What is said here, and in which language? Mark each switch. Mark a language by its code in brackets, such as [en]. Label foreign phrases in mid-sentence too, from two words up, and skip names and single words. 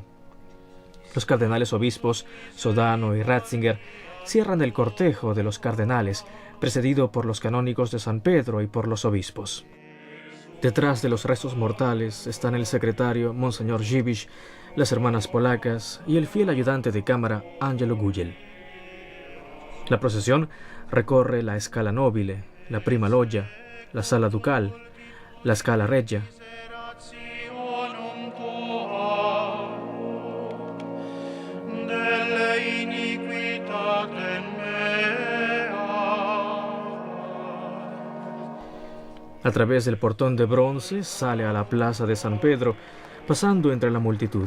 [es] Los cardenales obispos Sodano y Ratzinger cierran el cortejo de los cardenales, precedido por los canónigos de San Pedro y por los obispos. Detrás de los restos mortales están el secretario Monseñor Gibisch, las hermanas polacas y el fiel ayudante de cámara Angelo Gugel. La procesión recorre la Scala Nobile, la Prima Loggia, la Sala Ducal, la Scala Regia. A través del portón de bronce sale a la plaza de San Pedro, pasando entre la multitud.